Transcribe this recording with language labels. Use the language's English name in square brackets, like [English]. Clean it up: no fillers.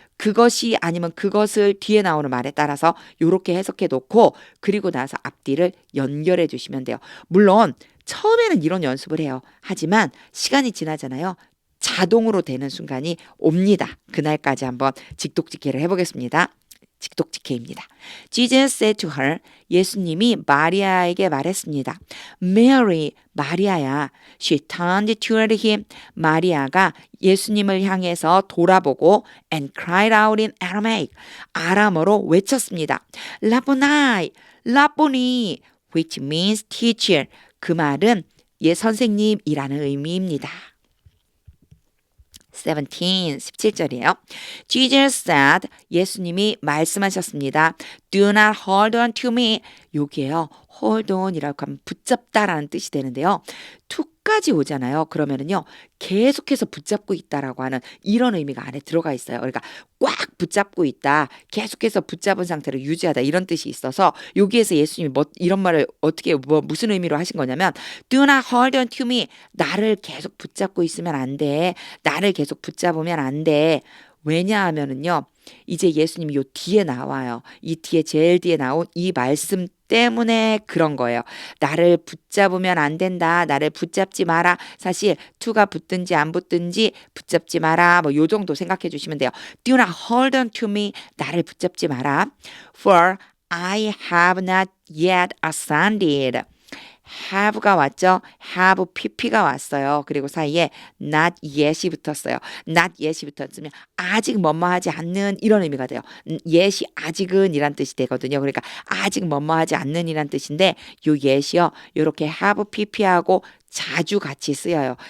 [Korean] 그것이 아니면 그것을 뒤에 나오는 말에 따라서 이렇게 해석해 놓고 그리고 나서 앞뒤를 연결해 주시면 돼요. 물론 처음에는 이런 연습을 해요. 하지만 시간이 지나잖아요. 자동으로 되는 순간이 옵니다. 그날까지 한번 직독직해를 해보겠습니다. 직독직해입니다. [English] Jesus said to her, [Korean] 예수님이 마리아에게 말했습니다. [English] Mary, [Korean] 마리아야. [English] She turned toward him. [Korean] 마리아가 예수님을 향해서 돌아보고 [English] and cried out in Aramaic. [Korean] 아람어로 외쳤습니다. [English] 라보나이, 라보니, which means teacher. [Korean] 그 말은 선생님이라는 의미입니다. 17절이에요. [English] Jesus said, [Korean] 예수님이 말씀하셨습니다. [English] Do not hold on to me. [Korean] 여기에요. hold on이라고 하면 붙잡다라는 뜻이 되는데요. to까지 오잖아요. 그러면은요. 계속해서 붙잡고 있다라고 하는 이런 의미가 안에 들어가 있어요. 그러니까 꽉 붙잡고 있다. 계속해서 붙잡은 상태로 유지하다. 이런 뜻이 있어서 여기에서 예수님이 이런 말을 어떻게 무슨 의미로 하신 거냐면 [English] Do not hold on to me. [Korean] 나를 계속 붙잡고 있으면 안 돼. 나를 계속 붙잡으면 안 돼. 왜냐하면은요. 이제 예수님이 요 뒤에 나와요. 이 뒤에 제일 뒤에 나온 이 말씀 때문에 그런 거예요. 나를 붙잡으면 안 된다. 나를 붙잡지 마라. 사실 to가 붙든지 안 붙든지 붙잡지 마라. 요 정도 생각해 주시면 돼요. [English] Do not hold on to me. [Korean] 나를 붙잡지 마라. [English] For I have not yet ascended. [Korean] have가 왔죠. have pp가 왔어요. 그리고 사이에 not yet이 붙었어요. not yet이 붙었으면 아직 뭐뭐하지 않는 이런 의미가 돼요. yet이 아직은 이란 뜻이 되거든요. 그러니까 아직 뭐뭐하지 않는 이란 뜻인데 요 yet이요. 이렇게 have pp하고 자주 같이 쓰여요.